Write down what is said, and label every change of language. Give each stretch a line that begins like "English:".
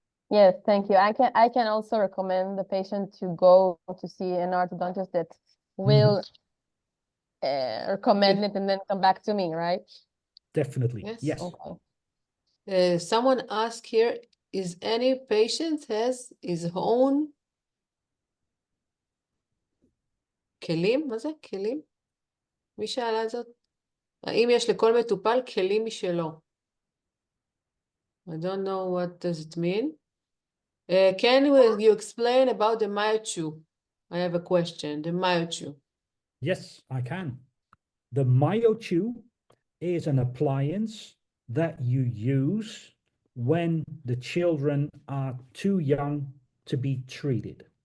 English: Yes, thank you. I can also recommend the patient to go to see an orthodontist that will recommend it and then come back to me, right? Definitely. Yes. Okay. Someone asked here, is any patient has his own כלים?
Hebrew: מה זה? כלים? מי שאלה זאת? האם יש לכל מטופל כלים משלו?
English: I don't know what does it mean. Can you explain about the MYO2? I have a question. The MYO2. Yes, I can. The MYO2 is an appliance that you use when the children are too young to be treated.